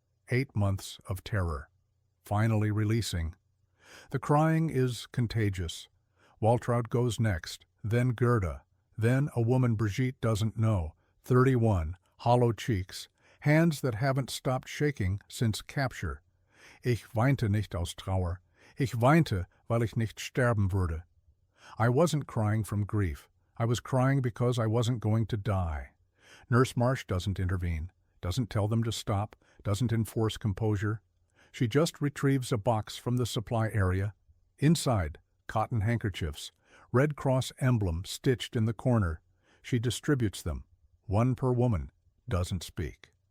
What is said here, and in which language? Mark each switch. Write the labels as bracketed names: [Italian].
[English] 8 months of terror. Finally releasing. The crying is contagious. Waltraud goes next, then Gerda, then a woman Brigitte doesn't know, 31, hollow cheeks, hands that haven't stopped shaking since capture. [German] Ich weinte nicht aus Trauer. Ich weinte, weil ich nicht sterben würde. [English] I wasn't crying from grief. I was crying because I wasn't going to die. Nurse Marsh doesn't intervene, doesn't tell them to stop, doesn't enforce composure. She just retrieves a box from the supply area. Inside, cotton handkerchiefs, Red Cross emblem stitched in the corner. She distributes them, one per woman, doesn't speak.